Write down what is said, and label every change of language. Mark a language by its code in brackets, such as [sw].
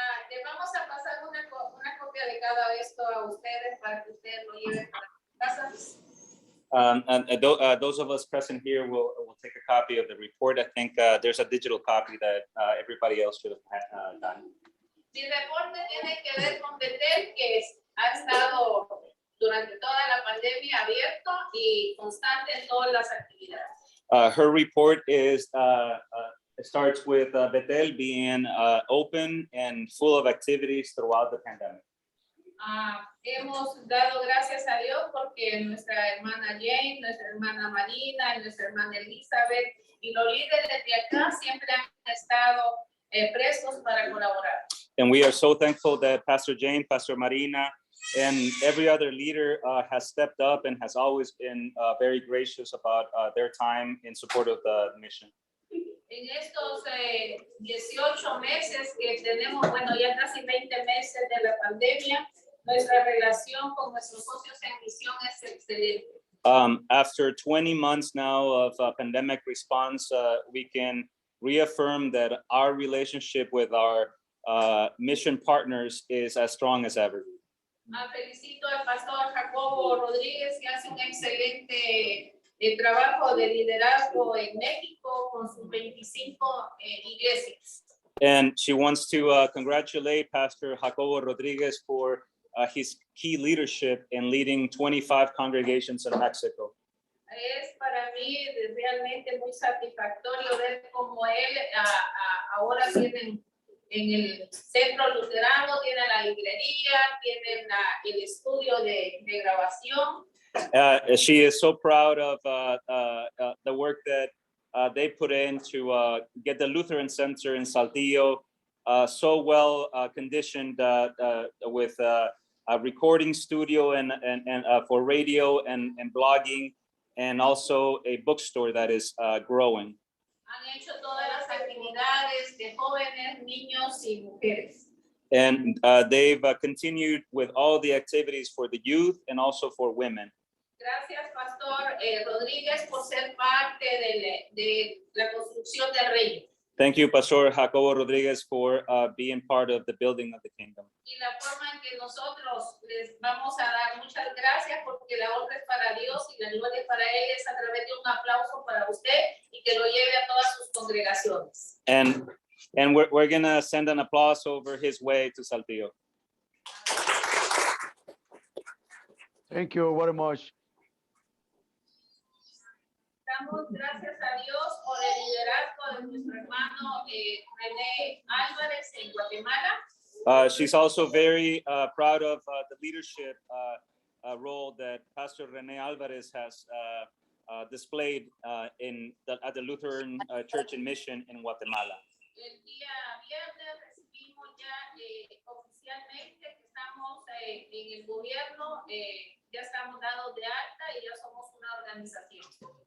[es] Le vamos a pasar una copia de cada esto a ustedes para que ustedes lo lleven para casa. [en] Those of us present here will take a copy of the report. I think there's a digital copy that everybody else should have done. [es] Mi reporte tiene que ver con Betel, que ha estado durante toda la pandemia abierto y constante en todas las actividades. [en] Her report is starts with Betel being open and full of activities throughout the pandemic. [es] Hemos dado gracias a Dios porque nuestra hermana Jane, nuestra hermana Marina, y nuestra hermana Elizabeth y los líderes de acá siempre han estado prestos para colaborar. [en] And we are so thankful that Pastor Jane, Pastor Marina, and every other leader has stepped up and has always been very gracious about their time in support of the mission. [es] En estos 18 meses que tenemos, bueno, ya casi 20 meses de la pandemia, nuestra relación con nuestros socios en misión es excelente. [en] After 20 months now of pandemic response, we can reaffirm that our relationship with our mission partners is as strong as ever. [es] Felicito al pastor Jacobo Rodríguez, que hace un excelente trabajo de liderazgo en México con sus 25 iglesias. [en] And she wants to congratulate Pastor Jacobo Rodriguez for his key leadership in leading 25 congregations in Mexico. [es] Es para mí realmente muy satisfactorio ver cómo él ahora tienen en el centro luterano, tienen la librería, tienen el estudio de grabación. [en] She is so proud of the work that they put in to get the Lutheran Center in Saltillo so well conditioned with a recording studio and for radio and blogging, and also a bookstore that is growing. [es] Han hecho todas las actividades de jóvenes, niños y mujeres. [en] And they've continued with all the activities for the youth and also for women. [es] Gracias, Pastor Rodríguez, por ser parte de la construcción del reino. [en] Thank you, Pastor Jacobo Rodriguez, for being part of the building of the kingdom. [es] Y la forma en que nosotros les vamos a dar muchas gracias porque la honra es para Dios y la gloria es para Él es a través de un aplauso para usted y que lo lleve a todas sus congregaciones. [en] And we're gonna send an applause over his way to Saltillo. Thank you very much. [es] Damos gracias a Dios por el liderazgo de nuestro hermano René Álvarez en Guatemala. [en] She's also very proud of the leadership role that Pastor René Alvarez has displayed at the Lutheran Church and Mission in Guatemala. [es] El día viernes recibimos ya oficialmente que estamos en el gobierno, ya estamos dados de alta y ya somos una organización.